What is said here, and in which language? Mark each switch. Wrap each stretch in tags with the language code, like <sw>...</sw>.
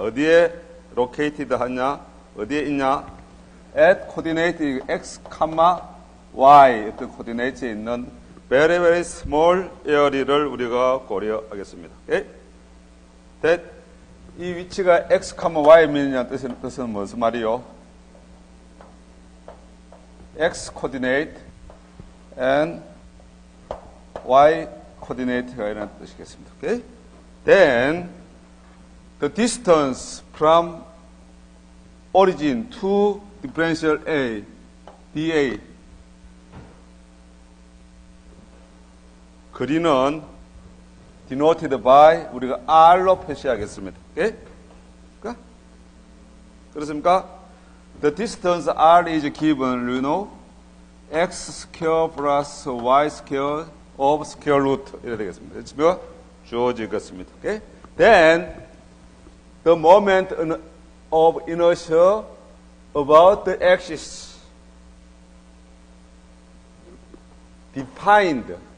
<ko>어디에 located 하냐? 어디에 있냐? at coordinate x, y 어떤 coordinate에 있는 very very small area를 우리가 고려하겠습니다. 오케이? that 이 위치가 x, y면이라는 뜻은 무슨 말이요? x coordinate and y coordinate 가 이라는 뜻이겠습니다. Okay?</ko> <en>Then the distance from origin to differential A, dA.</en> <ko>거리는 denoted by 우리가 R로 표시하겠습니다. 오케이? 그렇습니까?</ko> <en>The distance R is given, you know, x square plus y square of square root 이렇게 되겠습니다.</en> <ko>지금 주어지겠습니다. 오케이?</ko> <en>Then the moment of inertia about the axis defined.</en>